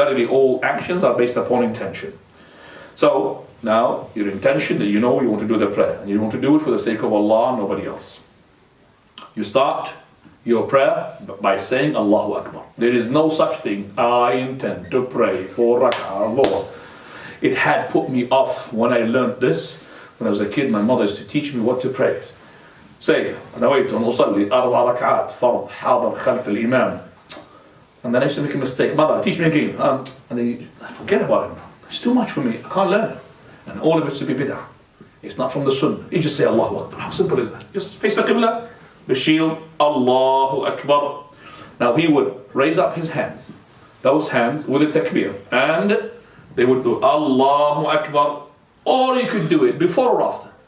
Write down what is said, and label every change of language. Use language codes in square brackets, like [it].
[en] Verily all actions are based upon intention. So, now, your intention that you want to do the prayer, and you want to do it for the sake of Allah, nobody else. You start your prayer by saying Allahu Akbar. There is no such thing, I intend to pray for rak'ah, Lord. It had put me off when I learned this. When I was a kid, my mother used to teach me what to pray. Say, [ar] نويت أن أصلي 4 ركعات فرض حاضر خلف الإمام. [en] And then I used to make a mistake. Mother, teach me again. And then I forget about it. It's too much for me. I can't learn it. And all of it should be bid'ah. It's not from the sunnah. You just say Allahu Akbar. How simple is that? Just face the Qibla, the shield, Allahu Akbar. Now he would raise up his hands, those hands with a takbir, and they would do Allahu Akbar, or you could do it before or after.